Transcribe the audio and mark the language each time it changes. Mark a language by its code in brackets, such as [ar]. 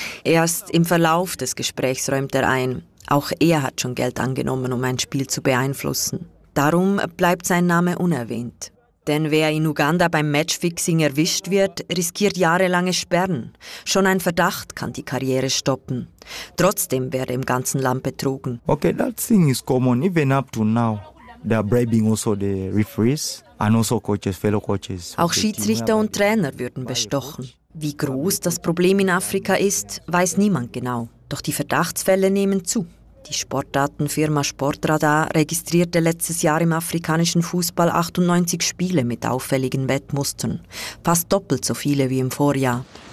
[de] Erst im Verlauf des Gesprächs räumt er ein, auch er hat schon Geld angenommen, um ein Spiel zu beeinflussen. Darum bleibt sein Name unerwähnt. Denn wer in Uganda beim Matchfixing erwischt wird, riskiert jahrelange Sperren. Schon ein Verdacht kann die Karriere stoppen. Trotzdem werde im ganzen Land betrogen. [en] Okay, that thing is common even up to now. They are bribing also the referees and also coaches, fellow coaches. [de] Auch Schiedsrichter und Trainer würden bestochen. Wie groß das Problem in Afrika ist, weiß niemand genau. Doch die Verdachtsfälle nehmen zu. Die Sportdatenfirma Sportradar registrierte letztes Jahr im afrikanischen Fußball 98 Spiele mit auffälligen Wettmustern. Fast doppelt so viele wie im Vorjahr.